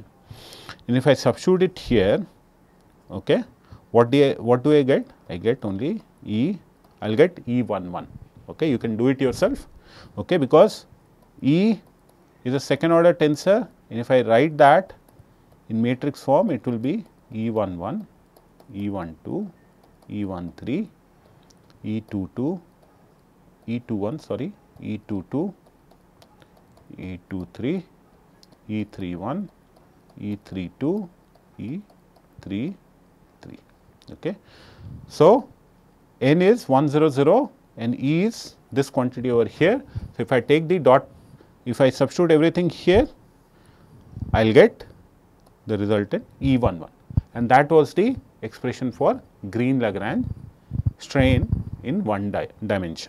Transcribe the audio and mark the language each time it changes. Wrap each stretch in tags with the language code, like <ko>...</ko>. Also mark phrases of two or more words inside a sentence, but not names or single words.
<en>And if I substitute it here, okay, what do I get? I get only I will get E11, okay, you can do it yourself, okay, because E is a second order tensor, and if I write that in matrix form, it will be E11 E12, E13, E22, E21 sorry, E22, E23, E31, E32, E33. Okay. So, n is 100 and E is this quantity over here. So, if I take the dot, if I substitute everything here, I will get the resultant E11, and that was the expression for Green-Lagrange strain in one dimension.</en>